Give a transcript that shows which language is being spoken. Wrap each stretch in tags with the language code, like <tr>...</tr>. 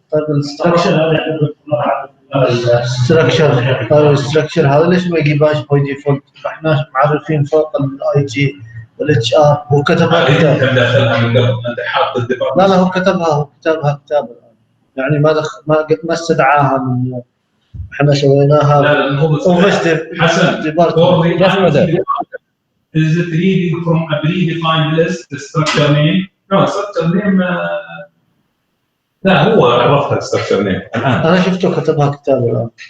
<ar>طيب الستراكشر هذا ليش ما يجيبهاش باي ديفولت؟ احنا معرفين فوق الاي تي والاتش ار، هو كتبها كتاب. انت مدخلها من قبل، انت حاط الديبارتمنت. لا هو كتبها كتاب يعني ما استدعاها من احنا سويناها. لا هو حسن ديبارتمنت.</ar> <en>Is it reading from a predefined list the structure name? No, structure name.</en> <ar>لا هو عرفها</ar> <en>structure name</en> <ar>الآن. أنا شفته كتبها كتاب الآن.</ar>